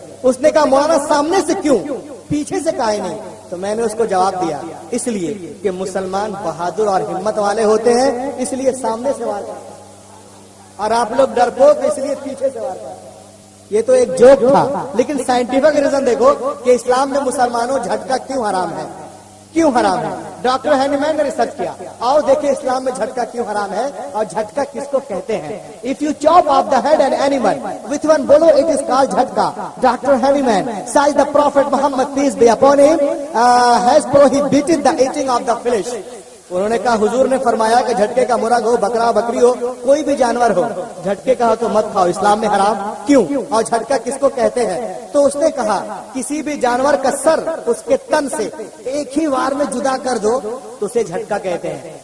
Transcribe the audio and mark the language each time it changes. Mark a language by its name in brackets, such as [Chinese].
[Urdu] اس نے کہا مولانا سامنے سے کیوں، پیچھے سے کہا نہیں. تو میں نے اس کو جواب دیا اس لیے کہ مسلمان بہادر اور ہمت والے ہوتے ہیں، اس لیے سامنے سے وار کرتے ہیں، اور آپ لوگ ڈرپوک اس لیے پیچھے سے وار کرتے ہیں. یہ تو ایک جوک تھا، لیکن سائنٹیفک ریزن دیکھو کہ اسلام میں مسلمانوں جھٹکا کیوں حرام ہے، کیوں حرام ہے. ڈاکٹر ہینیمین نے ریسرچ کیا، اور دیکھیں اسلام میں جھٹکا کیوں حرام ہے اور جھٹکا کس کو کہتے ہیں. [English] If you chop off the head an animal with one blow, it is called jhatka. Dr. Haniman says the Prophet Muhammad peace be upon him has prohibited the eating of the flesh. [Urdu] انہوں نے کہا حضور نے فرمایا کہ جھٹکے کا مرغ ہو، بکرا بکری ہو، کوئی بھی جانور ہو، جھٹکے کا ہو تو مت کھاؤ. اسلام میں حرام کیوں، اور جھٹکا کس کو کہتے ہیں. تو اس نے کہا کسی بھی جانور کا سر اس کے تن سے ایک ہی وار میں جدا کر دو تو اسے جھٹکا کہتے ہیں.